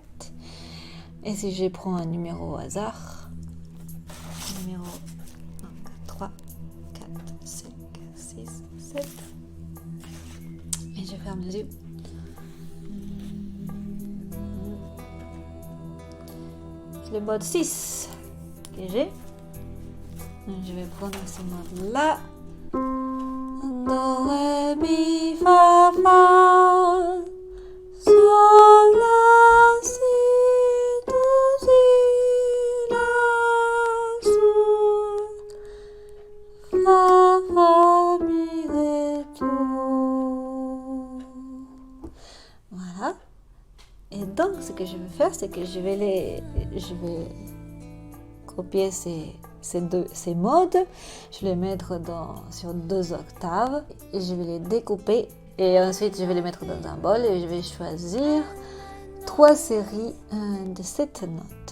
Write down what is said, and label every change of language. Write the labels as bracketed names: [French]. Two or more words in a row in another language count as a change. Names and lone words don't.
[French] Et si je prends un numéro au hasard, numéro 1, 3, 4, 5, 6, 7, et je ferme les yeux. Le mode 6 que j'ai. Je vais prendre ce mode-là. Do, ré, mi, fa, fa, sol, la, si, do, si, la, sol, fa, fa, mi, ré, do. Voilà. Et donc, ce que je vais faire, c'est que je vais copier ces modes, je vais les mettre sur 2 octaves, et je vais les découper, et ensuite je vais les mettre dans un bol, et je vais choisir 3 séries de 7 notes.